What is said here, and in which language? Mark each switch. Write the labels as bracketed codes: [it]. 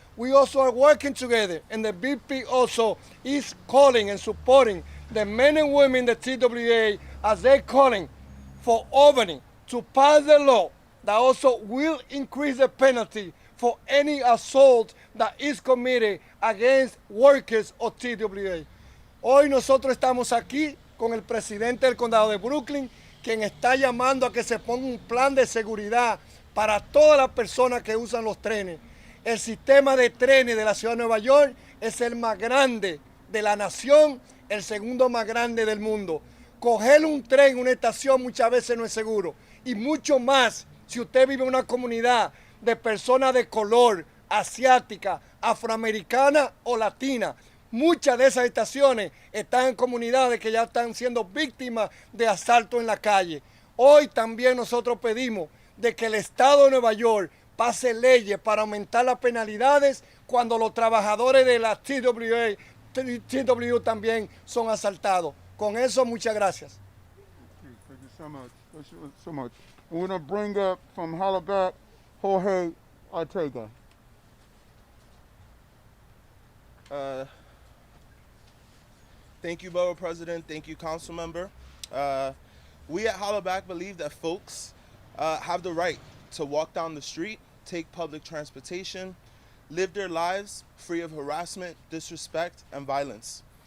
[en] We also are working together, and the VP also is calling and supporting the men and women in the TWA as they're calling for Albany to pass the law that also will increase the penalty for any assault that is committed against workers of TWA. [es] Hoy nosotros estamos aquí con el presidente del condado de Brooklyn, quien está llamando a que se ponga un plan de seguridad para todas las personas que usan los trenes. El sistema de trenes de la ciudad de Nueva York es el más grande de la nación, el segundo más grande del mundo. Coger un tren en una estación muchas veces no es seguro, y mucho más si usted vive en una comunidad de personas de color, asiática, afroamericana o latina. Muchas de esas estaciones están en comunidades que ya están siendo víctimas de asalto en la calle. Hoy también nosotros pedimos de que el Estado de Nueva York pase leyes para aumentar las penalidades cuando los trabajadores de la TW también son asaltados. Con eso, muchas gracias. [en] Thank you so much. Thank you so much. We're going to bring up from Hollaback, Jorge Ortega. Thank you, Borough President. Thank you, Council Member. We at Hollaback believe that folks have the right to walk down the street, take public transportation, live their lives free of harassment, disrespect, and violence.